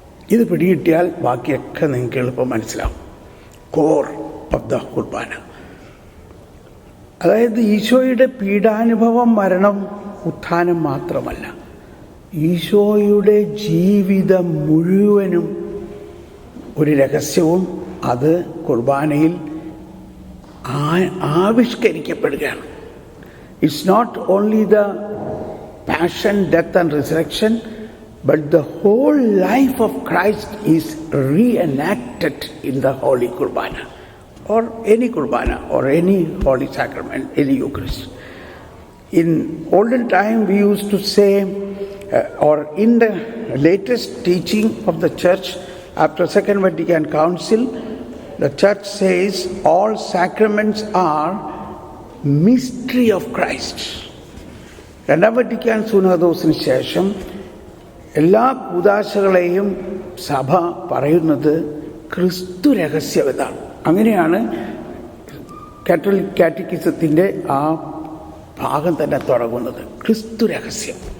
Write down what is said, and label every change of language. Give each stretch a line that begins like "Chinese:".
Malayalam: ഇത് പിടികിട്ടിയാൽ ബാക്കിയൊക്കെ നിങ്ങൾക്ക് എളുപ്പം മനസ്സിലാവും.
English: core of the Kurbana,
Malayalam: അതായത് ഈശോയുടെ പീഡാനുഭവം, മരണം, ഉത്ഥാനം മാത്രമല്ല, ഈശോയുടെ ജീവിതം മുഴുവനും ഒരു രഹസ്യവും അത് കുർബാനയിൽ ആവിഷ്കരിക്കപ്പെടുകയാണ്.
English: It's not only the passion, death and resurrection, but the whole life of Christ is reenacted in the Holy Kurbana or any Kurbana or any Holy Sacrament, any Eucharist. In olden time we used to say, or in the latest teaching of the Church after Second Vatican Council, the Church says all sacraments are mystery of Christ.
Malayalam: രണ്ടാം Vatican സുനഹദോസിന് ശേഷം എല്ലാ കൂദാശകളെയും സഭ പറയുന്നത് ക്രിസ്തു രഹസ്യമെന്നാണ്. അങ്ങനെയാണ് Catholic കാറ്റക്കിസത്തിൻ്റെ ആ ഭാഗം തന്നെ തുടങ്ങുന്നത്, ക്രിസ്തു രഹസ്യം.